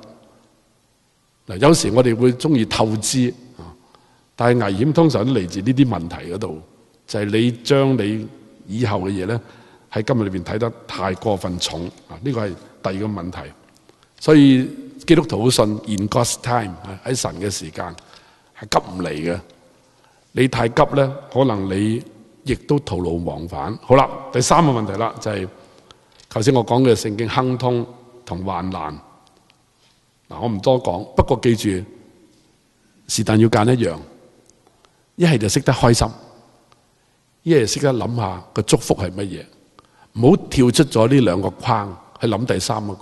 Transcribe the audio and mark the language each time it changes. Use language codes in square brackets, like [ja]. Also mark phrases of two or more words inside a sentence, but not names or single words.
[yue] 嗱，有時我哋會中意透支，但係危險通常都嚟自呢啲問題嗰度，就係你將你以後嘅嘢咧喺今日裏邊睇得太過分重啊！呢個係第二個問題。所以基督徒好信 [en] in God's time， [yue] 喺神嘅時間係急唔嚟嘅。你太急咧，可能你亦都徒勞往返。好啦，第三個問題啦，就係頭先我講嘅聖經亨通同患難。嗱，我唔多講，不過記住，是但要揀一樣，一係就識得開心，一係識得諗下個祝福係乜嘢，唔好跳出咗呢兩個框去諗第三個。